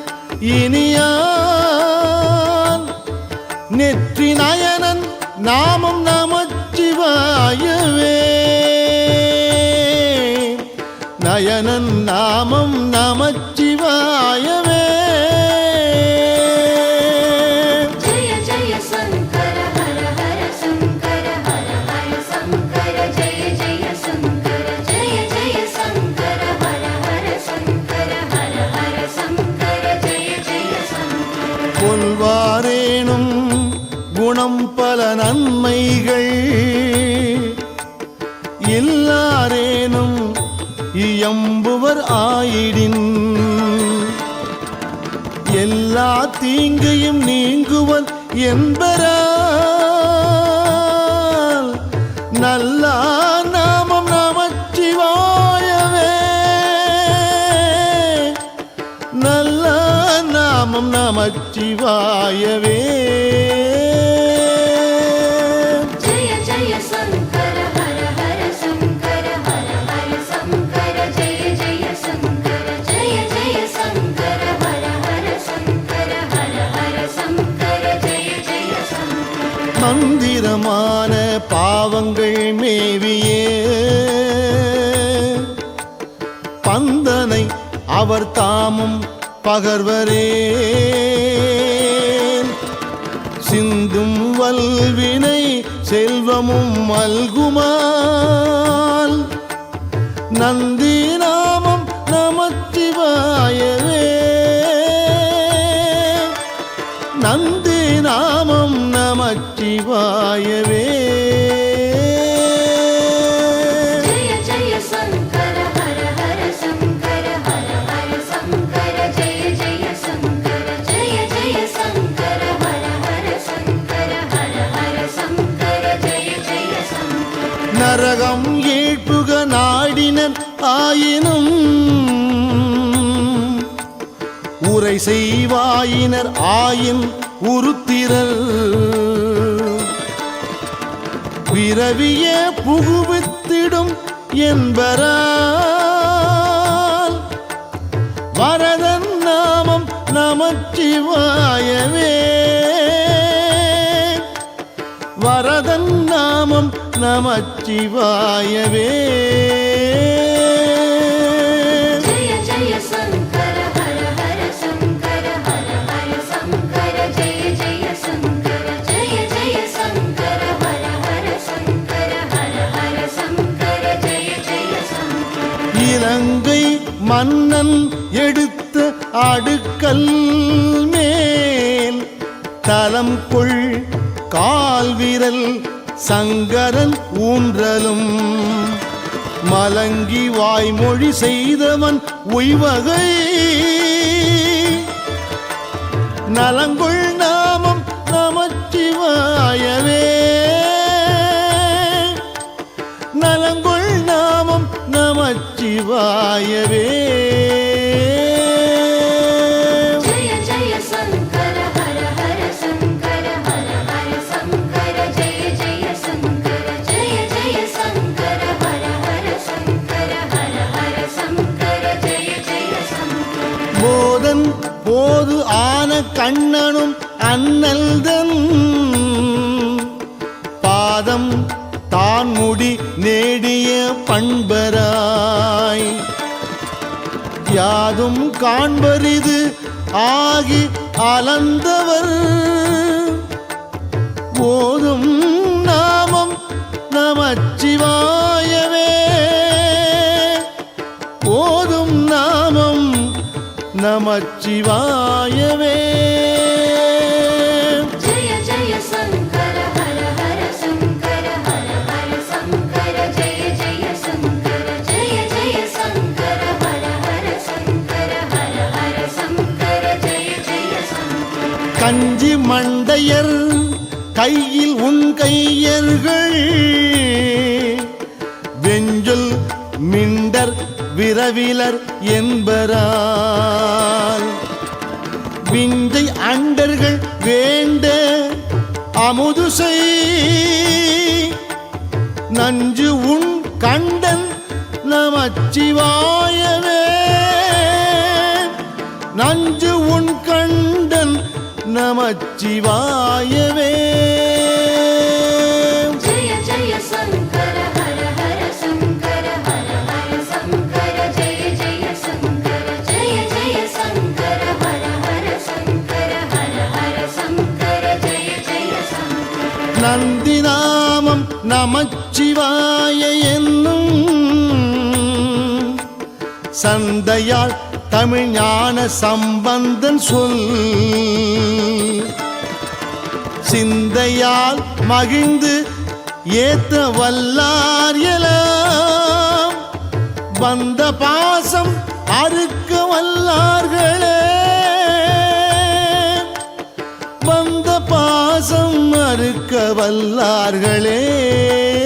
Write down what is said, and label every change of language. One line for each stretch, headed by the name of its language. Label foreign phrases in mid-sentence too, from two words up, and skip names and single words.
Tamil: இனியான் நெற்றி நயனன் நாமம் நமச்சிவாயவே நயனன் நாமம் நமச்சிவாயவே
Sanskrit: जय जय शंकर हर हर शंकर हर हर शंकर जय जय शंकर जय जय शंकर हर हर शंकर हर हर शंकर जय जय शंकर
Tamil: கொள்வாரேனும் குணம் பல நன்மைகள் எல்லாரேனும் இயம்புவர் ஆயிடின் எல்லா தீங்கையும் நீங்குவர் என்பரால் நல்ல நாமம் நமச்சிவாயவே நல்ல நாமம் நமச்சிவாயவே
Sanskrit: जय जय शंकर हर हर शंकर हर हर शंकर जय जय शंकर जय जय शंकर हर हर शंकर हर हर शंकर जय जय शंकर
Tamil: மந்திரமான பாவங்கள் மேவியே பந்தனை அவர் தாமும் பகர்வரே சிந்தும் வல்வினை செல்வமும் மல்குமால் நந்தி நாமம் நமச்சிவாயவே நந்தி நாமம் நமச்சிவாயவே
Sanskrit: जय जय शंकर हर हर शंकर हर हर शंकर जय जय शंकर जय जय शंकर हर हर शंकर हर हर शंकर जय जय शंकर
Tamil: நரகம் ஏழ்புக நாடினர் ஆயினும் உரை செய்வாயினர் ஆயின் உருத்திரர் பிறவிய புகுவித்திடும் என்பரால் வரதன் நாமம் நமச்சிவாயவே வரதன் நாமம் நமச்சிவாயவே
Sanskrit: जय जय शंकर हर हर शंकर हर हर शंकर जय जय शंकर जय जय शंकर हर हर शंकर हर हर शंकर जय जय शंकर
Tamil: இலங்கை மன்னன் எடுத்த அடுக்கல் மேல் தலம் கொள் கால் விரல் சங்கரன் ஊன்றலும் மலங்கி வாய்மொழி செய்தவன் உய்வகை நலங்கொள் நாமம் நமச்சிவாயவே நலங்கொள் நாமம் நமச்சிவாயவே
Sanskrit: जय जय शंकर हर हर शंकर हर हर शंकर जय जय शंकर जय जय शंकर हर हर शंकर हर हर शंकर जय जय शंकर
Tamil: போதன் போது ஆன கண்ணனும் அண்ணல்தன் பாதம் தான் முடி நேடிய பண்பராய் யாதும் காண்பரிது ஆகி அலந்தவர் போதும் நாமம் நமச்சிவாயவே போதும் நாமம் நமச்சிவாயவே
Sanskrit: जय जय शंकर हर हर शंकर हर हर शंकर जय जय शंकर जय जय शंकर हर हर शंकर हर हर शंकर जय जय शंकर
Tamil: கஞ்சி மண்டையர் கையில் உன் கையர்கள் வெஞ்சொல் மிண்டர் விரவிலர் என்பரால் விஞ்சை அண்டர்கள் வேண்ட அமுதுசை நஞ்சு உன் கண்டன் நமச்சிவாயவே நஞ்சு உன் கண்டன் நமச்சிவாயவே
Sanskrit: जय जय शंकर हर हर शंकर हर हर शंकर जय जय शंकर जय जय शंकर हर हर शंकर हर हर शंकर जय जय शंकर
Tamil: நந்தி நாமம் நமச்சிவாய என்னும் சந்தையாள் தமிழ் ஞான சம்பந்தன் சொல் சிந்தையால் மகிழ்ந்து ஏத்த வல்லார் எலாம் வந்த பாசம் அறுக்க வல்லார்களே வந்த பாசம் அறுக்க வல்லார்களே